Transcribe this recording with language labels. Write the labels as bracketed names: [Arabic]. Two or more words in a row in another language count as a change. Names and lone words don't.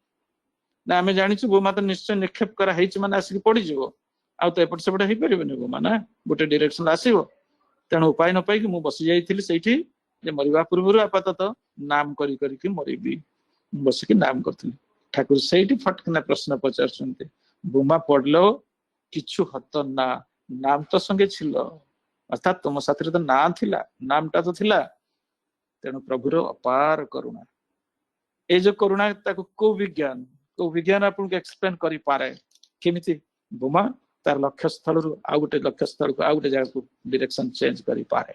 [Odia] ନା ଆମେ ଜାଣିଛୁ ବୋମା ତ ନିଶ୍ଚୟ ନିକ୍ଷେପ କରା ହେଇଛି ମାନେ ଆସିକି ପଡିଯିବ, ଆଉ ତ ଏପଟ ସେପଟ ହେଇପାରିବନି ବୋମା ନା, ଗୋଟେ ଡିରେକ୍ସନ ଆସିବ। ତେଣୁ ଉପାୟ ନ ପାଇକି ମୁଁ ବସି ଯାଇଥିଲି ସେଇଠି, ଯେ ମରିବା ପୂର୍ବରୁ ଆପାତତଃ ନାମ କରିକି ମରିବି, ବସିକି ନାମ କରିଥିଲି। ଠାକୁର ସେଇଠି ଫଟକିନା ପ୍ରଶ୍ନ ପଚାରୁଛନ୍ତି, ବୋମା ପଡିଲ [Bangla] কিছু হতো না, নাম তো সঙ্গে ছিল, [Odia] অর্থাৎ ତୁମ ସାଥିରେ ତ ନାଁ ଥିଲା, ନାମଟା ତ ଥିଲା। ତେଣୁ ପ୍ରଭୁର ଅପାର କରୁଣା, ଏଇ ଯୋଉ କରୁଣା ତାକୁ କୋଉ ବିଜ୍ଞାନ ଆପଣଙ୍କୁ ଏକ୍ସପ୍ଲେନ କରିପାରେ? କେମିତି ବୋମା ତାର ଲକ୍ଷ୍ୟସ୍ଥଳରୁ ଆଉ ଗୋଟେ ଲକ୍ଷ୍ୟସ୍ଥଳକୁ ଆଉ ଗୋଟେ ଜାଗାକୁ [English] direction change [Odia] କରିପାରେ?